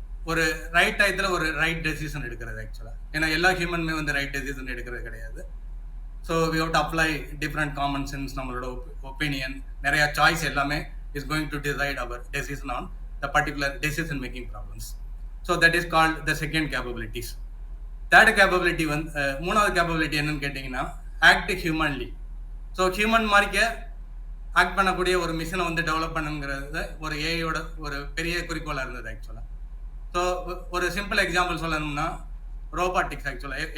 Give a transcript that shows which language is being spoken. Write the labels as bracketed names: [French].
[Tamil] ஒரு ரைட் டயத்தில் ஒரு ரைட் டெசிஷன் எடுக்கிறது ஆக்சுவலாக. ஏன்னா எல்லா ஹியூமனுமே வந்து ரைட் டெசிஷன் எடுக்கிறது கிடையாது. [English] so we have to apply different common sense, [Tamil] நம்மளோட ஒப்பீனியன், நிறைய சாய்ஸ் எல்லாமே [English] Is going to decide our decision on the particular decision making problems. So that is called the second capabilities. [Tamil] Third capability வந்து மூணாவது capability என்னன்னு கேட்டிங்கன்னா [English] Act humanly. [Tamil] So human மாதிரிக்க act பண்ணக்கூடிய ஒரு மிஷினை வந்து டெவலப் பண்ணுங்கிறது ஒரு ஏஐயோட ஒரு பெரிய குறிக்கோளாக இருந்தது ஆக்சுவலாக. ஸோ ஒரு சிம்பிள் எக்ஸாம்பிள் சொல்லணும்னா ரோபாட்டிக்ஸ் ஆக்சுவலாக.